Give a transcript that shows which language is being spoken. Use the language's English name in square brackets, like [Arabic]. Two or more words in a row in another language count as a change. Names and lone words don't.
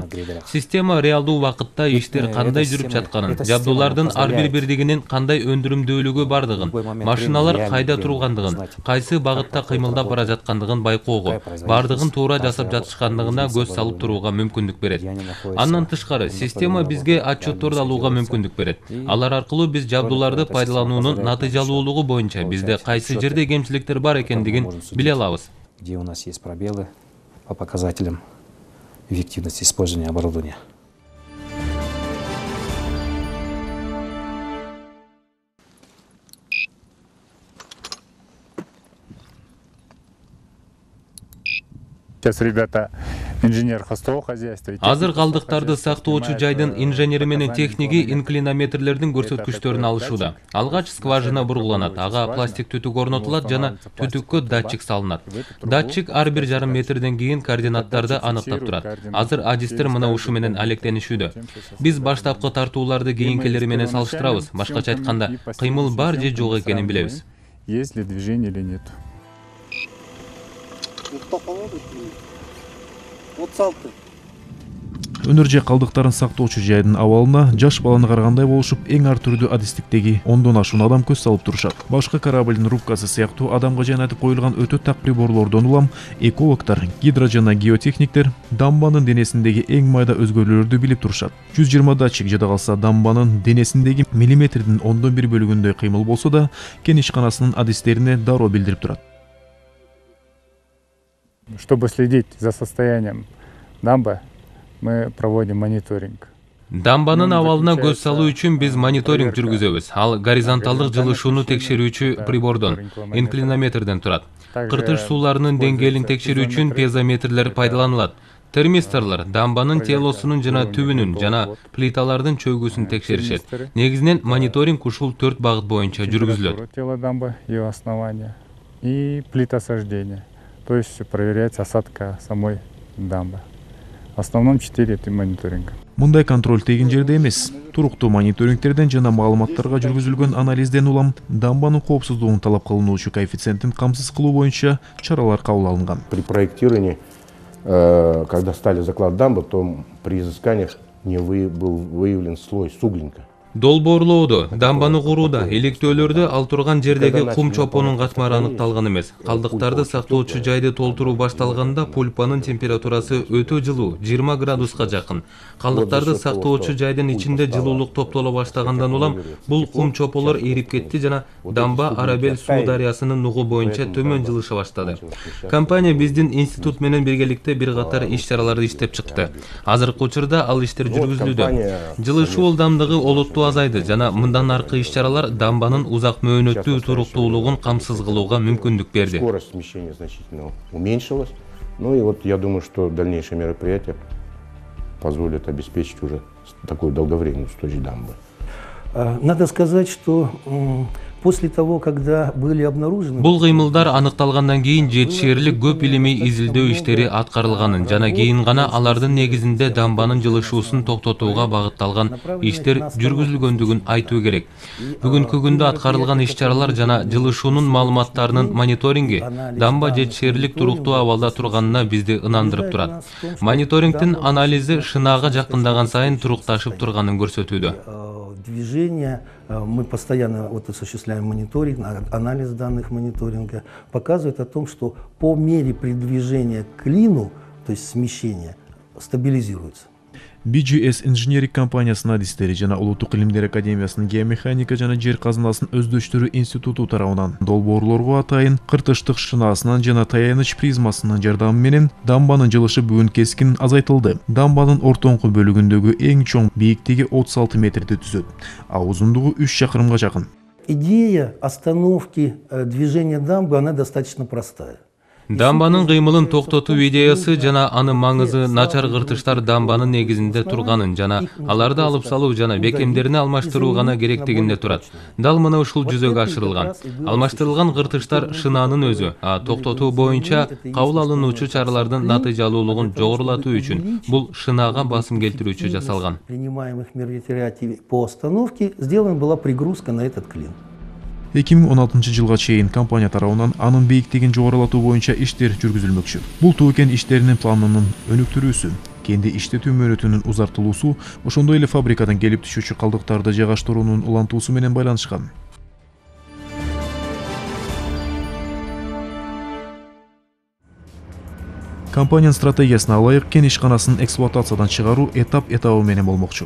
[Kyrgyz] Система реалдуу убакытта иштер кандай жүрүп жатканын, жабдуулардын ар бир бирдигинин кандай өндүрүмдүүлүгү бардыгын, машиналар кайда тургандыгын, кайсы багытта кыймылдап бара жаткандыгын байкоого, бардыгын туура жасап жатышкандыгына көз салып турууга мүмкүндүк берет. Андан тышкары, система бизге отчетторду алууга мүмкүндүк берет. Алар аркылуу биз жабдууларды пайдалануунун натыйжалуулугу боюнча бизде кайсы жерде кемчиликтер бар экендигин биле алабыз. [Russian] Где у нас есть пробелы по показателям эффективности использования оборудования. Сейчас ребята инженер хостового хозяйства. [Kyrgyz] Азыр калдыктарды сактоочу жайдын инженери менен техниги инклинометрлердин көрсөткүчтөрүн алышууда. Алгач скважина бургуланат, ага пластик түтүк орнотулат жана түтүккө датчик салынат. Датчик ар 1,5 метрден кийин координаттарды аныктап турат. Азыр адистер мына ушу менен алектенишүүдө. Биз баштапкы тартууларды кийинкилери менен салыштырабыз. Башкача айтканда, кыймыл бар же жок экенин билебиз. [Russian] Есть ли движение или нет? [Kyrgyz] Өнөр же калдыктарын сактоочу жайдын абалына жаш баланы карагандай болушуп, эң ар түрдүү адистиктеги 10дон ашуун адам көз салып турушат. Башка кораблдин рубкасы сыяктуу адамга жайнатып коюлган өтө так приборлордон улам экологтор, гидро жана геотехниктер дамбанын денесиндеги эң майда өзгөрүүлөрдү билип турушат. 120 датчик жада калса дамбанын денесиндеги миллиметрдин 1/10 бөлүгүндөй кыймыл болсо да, кен ишканасынын адистерине дароо билдирип турат. [Russian] Чтобы следить за состоянием дамбы, мы проводим мониторинг. [Kyrgyz] Дамбанын абалына көз салуу үчүн биз мониторинг жүргүзөбүз. Ал горизонталдык жылышууну текшерүүчү прибордон, инклинометрден турат. Кыртыш сууларынын деңгээлин текшерүү үчүн пьезометрлер пайдаланылат. Термисторлор дамбанын телосунун жана түбүнүн жана плиталардын чөгүүсүн текшеришет. Негизинен мониторинг ушул 4 багыт боюнча жүргүзүлөт. [Russian] Тело дамбы, ее основание и плитосождение. То есть проверять осадка самой дамбы. В основном 4 это мониторинг. [Kyrgyz] Мындай контроль тегин жерде эмес. Туруктуу мониторингтерден жана маалыматтарга жүргүзүлгөн анализден улам дамбанын коопсуздугун талап кылынуучу коэффициентин камсыз кылуу боюнча чаралар кабыл алынган. [Russian] При проектировании, когда стали закладывать дамбу, то при изысканиях не был выявлен слой суглинка. [Kyrgyz] Долбоорлоодо, дамбаны курууда, иликтөөлөрдө ал турган жердеги кум чопонун катмары аныкталган эмес. Калдыктарды сактоочу жайды толтуруу башталганда пульпанын температурасы өтө жылуу, 20 градуска жакын. Калдыктарды сактоочу жайдын ичинде жылуулук топтоло баштагандан улам бул кум чополор эрип кетти жана дамба Арабель суу дарыясынын нугу боюнча төмөн жылыша баштады. Компания биздин институт менен биргеликте бир катар иш-чараларды иштеп чыкты. Азыркы учурда ал иштер жүргүзүлүүдө. Жылышуу ылдамдыгы олуттуу азайды жана мындан аркы иш-чаралар дамбанын узак мөөнөттүү туруктуулугун камсыз кылууга мүмкүндүк берди. [Russian] Скорость смещения значительно уменьшилась. Ну и вот я думаю, что дальнейшие мероприятия позволят обеспечить уже такую долговременную устойчивость дамбы. Надо сказать, что после того, когда были обнаружены... [Kyrgyz] Бул кыймылдар аныкталгандан кийин жетишерлик көп илимий изилдөө иштери аткарылганын жана кийин гана алардын негизинде дамбанын жылышуусун токтотууга багытталган иштер жүргүзүлгөндүгүн айтуу керек. Бүгүнкү күндө аткарылган иш-чаралар жана жылышуунун маалыматтарынын мониторинги дамба жетишерлик туруктуу абалда турганына бизди ынандырып турат. Мониторингдин анализи шынаага жакындаган сайын турукташып турганын көрсөтүүдө. Движение, мы постоянно осуществляем мониторинг, анализ данных мониторинга, показывает о том, что по мере передвижения к клину, то есть смещения, стабилизируется. BGS инженерик компаниясынын адистери жана Улуттук илимдер академиясынын геомеханика жана жер казынасынын өздөштүрүү институту тарабынан долбоорлорго атайын кыртыштык шынаасынан жана таяныч призмасынын жардамы менен дамбанын жылышы бүгүн кескин азайтылды. Дамбанын ортоңку бөлүгүндөгү эң чоң бийиктиги 36 метрди түзөт, а узундугу 3 чакырымга жакын. [Russian] Идея остановки движения дамбы, она достаточно простая. [Kyrgyz] Дамбанын кыймылын токтотуу идеясы жана анын маңызы начар кыртыштар дамбанын негизинде турганын жана аларды алып салуу жана бекемдерини алмаштыруу гана керектигинде турат. Дал мына ушул жүзөгө ашырылган. Алмаштырылган кыртыштар шынаанын өзү, а токтотуу боюнча кабыл алынуучу чаралардын натыйжалуулугун жогорулатуу үчүн бул шынаага басым келтирүүчү жасалган. [Russian] Принимаемых мероприятий по остановке сделана была пригрузка на этот клин. [Kyrgyz] 2016 жылга чейин компания тарабынан анын бийиктигин жогорулатуу боюнча иштер жүргүзүлмөкчү. Бул туу кен иштеринин планынын өнүктүрүүсү, кенди иштетүү мөөнөтүнүн узартылуусу, ошондой эле фабрикадан келип түшүүчү калдыктарды жайгаштыруунун улантуусу менен байланышкан. Компаниянын стратегиясына ылайык кен ишканасын эксплуатациядан чыгаруу этап-этабы менен болмокчу.